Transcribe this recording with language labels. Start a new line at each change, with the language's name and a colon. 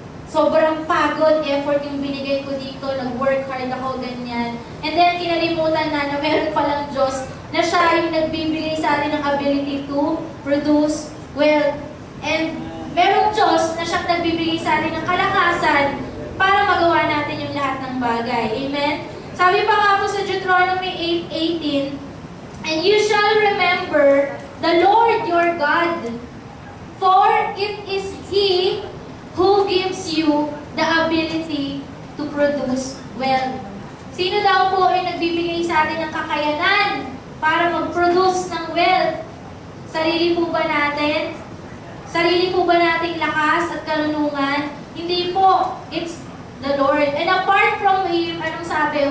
Filipino: Sobrang pagod, effort yung binigay ko dito, nag-work hard ako, ganyan. And then, kinalimutan na meron palang Diyos na siya yung nagbibigay sa atin ng
English: ability to produce wealth.
Filipino: And merong Diyos na siyang nagbibigay sa atin ng kalakasan para magawa natin yung lahat ng bagay. Amen? Sabi pa nga po sa
English: Deuteronomy 8:18, and you shall remember the Lord your God, for it is He who gives you the ability to produce wealth.
Filipino: Sino daw po ay nagbibigay sa atin ng kakayanan para mag-produce ng wealth? Sarili po ba natin? Sarili po ba nating lakas at karunungan? Hindi po.
English: It's the Lord. And apart from Him,
Filipino: anong sabi?